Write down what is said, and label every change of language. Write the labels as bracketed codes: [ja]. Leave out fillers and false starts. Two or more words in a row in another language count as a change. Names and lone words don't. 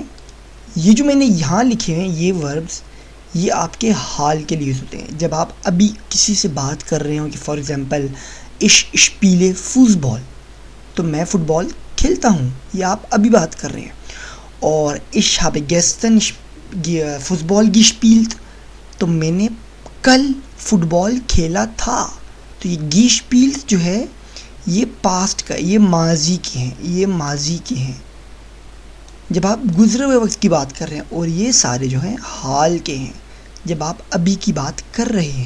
[hi] ये जो मैंने यहाँ लिखे हैं ये वर्ब्स, ये आपके हाल के लिए होते हैं। जब आप अभी किसी से बात कर रहे हो कि [en] for example [de] ich spiele Fußball, [hi] तो मैं फुटबॉल खेलता हूँ, ये आप अभी बात कर रहे हैं। [de] और ich habe gestern Fußball gespielt, [hi] तो मैंने कल फुटबॉल खेला था। तो ये gespielt जो है ये पास्ट का, ये माजी के हैं, ये माजी के हैं जब आप गुजरे हुए वक्त की बात कर रहे हैं, और ये सारे जो हैं हाल के हैं जब आप अभी की बात कर रहे हैं।